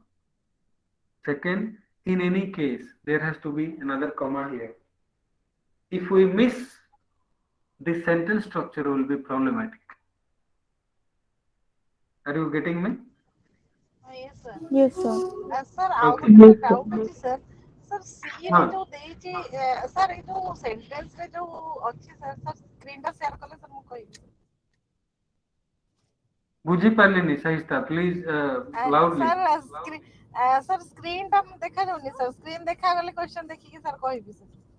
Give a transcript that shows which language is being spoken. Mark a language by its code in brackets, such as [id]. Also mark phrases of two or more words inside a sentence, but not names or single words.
[en] Second, in any case, there has to be another comma here. If we miss, this sentence structure will be problematic. Are you getting me? Yes sir. Yes sir. [or] Sir ଆଉ [en] Okay. [or] ଗୋଟେ ଡାଉଟ୍ ଅଛି ସାର୍। ସାର୍ ସି ରେ ହଁ। ଯୋଉ ଦେଇଛି ସାର୍ ଏଇ ଯୋଉ ସେଣ୍ଟେନ୍ସ ରେ ଯୋଉ ଅଛି ସାର୍ ସ୍କ୍ରିନ୍ ଟା ସେୟାର କଲେ ସାର୍ ମୁଁ କହିବି। ବୁଝିପାରିଲିନି ସହିସ୍ତା [en] please loudly. [or] ସାର୍ ସ୍କ୍ରିନ୍ ଟା ଦେଖାଯାଉନି ସାର୍, ସ୍କ୍ରିନ୍ ଦେଖାଗଲେ କ୍ୱେଶ୍ଚନ୍ ଦେଖିକି ସାର୍ କହିବି ସାର୍।